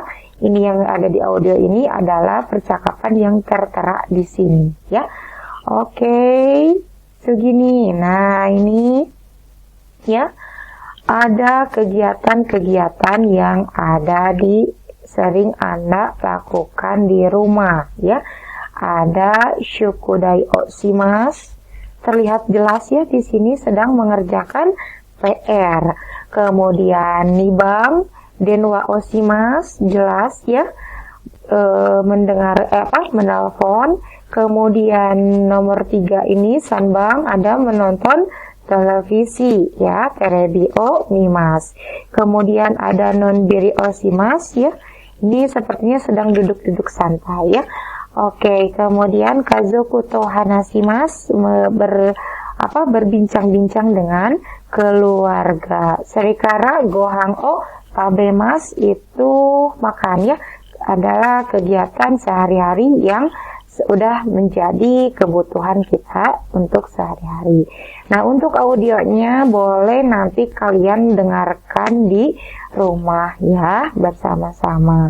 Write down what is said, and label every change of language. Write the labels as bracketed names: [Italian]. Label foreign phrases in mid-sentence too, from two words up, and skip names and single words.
[Indonesian] Ini yang ada di audio ini adalah percakapan yang tertera di sini, ya. Oke, segini. Nah, ini, ya. Ada kegiatan-kegiatan yang ada sering Anda lakukan di rumah, ya. [Japanese] Ada 宿題をします. [Indonesian] Terlihat jelas, ya, di sini sedang mengerjakan PR. [Japanese] Kemudian 二番電話をします, [Indonesian] jelas, ya. Menelpon. Kemudian nomor 3 ini sanbang, ada menonton televisi, ya, [Japanese] テレビを見ます. [Indonesian] Kemudian ada [Japanese] のんびりをします, [Indonesian] ya. Ini sepertinya sedang duduk-duduk santai, ya. [Japanese] Oke, kemudian 家族と話します, [Indonesian] berbincang-bincang dengan keluarga. [Japanese] それからご飯を食べます, [Indonesian] itu makan, ya, adalah kegiatan sehari-hari yang sudah menjadi kebutuhan kita untuk sehari-hari. Nah, untuk audionya boleh nanti kalian dengarkan di rumah, ya, bersama-sama.